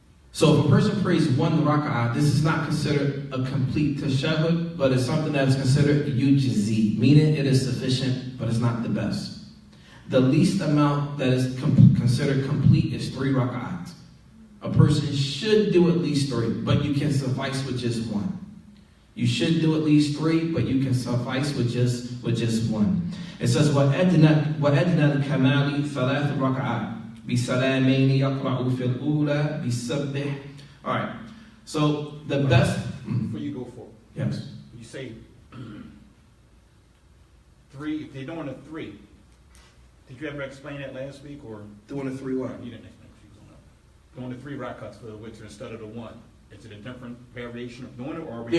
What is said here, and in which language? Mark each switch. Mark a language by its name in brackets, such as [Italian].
[English] So if a person prays 1 raka'ah, this is not considered a complete tashahhud, but it's something that is considered yujzi, meaning it is sufficient, but it's not the best. The least amount that is considered complete is 3 raka'at. A person should do at least 3, but you can suffice with just 1. You should do at least 3, but you can suffice with just 1. It says, [Arabic] وَأَدْنَى الْكَمَالِ ثَلَاثُ رَكَعَاتٍ بِسَلَامَيْنِ يَقْرَعُ فِي الْأُولَى بِسَبِّحْ. [English] All right. So the best... Before you go forward, Yes. you say 3, if they're doing a 3, did you ever explain that last week, or Doing a 3 what? you didn't explain what you was doing the 3 rakats for the witr instead of the 1? Is it a different variation of doing it, or are we...